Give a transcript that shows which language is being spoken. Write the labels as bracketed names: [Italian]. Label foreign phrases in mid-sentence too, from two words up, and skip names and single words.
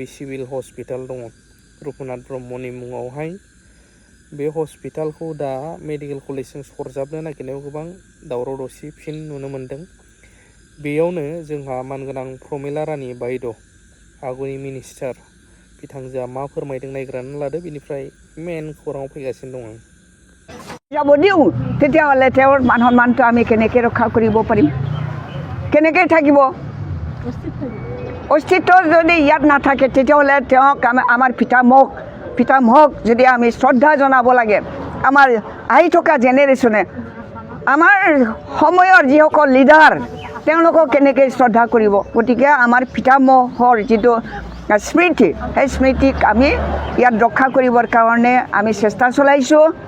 [Bodo] सिभिल हस्पिटाल दङ रुपनाथ ब्रह्मनि मुङावहाय बे हस्पिटालखौ दा [English] medical collegeजों [Bodo] सरजाबनो नागिरनायाव गोबां दावराव दावसि फिन नुनो मोन्दों बेयावनो जोंहा मानगोनां प्रमिला रानी बायद' आगुनि मिनिस्टार बिथांजोआ मा फोरमायदों नायग्रानै लादो बिनिफ्राय मेन खौराङाव फैगासिनो दं [Assamese] যাব দিওঁ তেতিয়াহ'লে তেওঁৰ মান সন্মানটো আমি কেনেকৈ ৰক্ষা কৰিব পাৰিম কেনেকৈ থাকিব অস্তিত্ব যদি ইয়াত নাথাকে তেতিয়াহ'লে তেওঁক আমাৰ পিতামহক যদি আমি শ্ৰদ্ধা জনাব লাগে আমাৰ আহি থকা জেনেৰেশ্যনে আমাৰ সময়ৰ যিসকল লিডাৰ তেওঁলোকক কেনেকৈ শ্ৰদ্ধা কৰিব গতিকে আমাৰ পিতামহৰ যিটো স্মৃতি সেই স্মৃতিক আমি ইয়াত ৰক্ষা কৰিবৰ কাৰণে আমি চেষ্টা চলাইছোঁ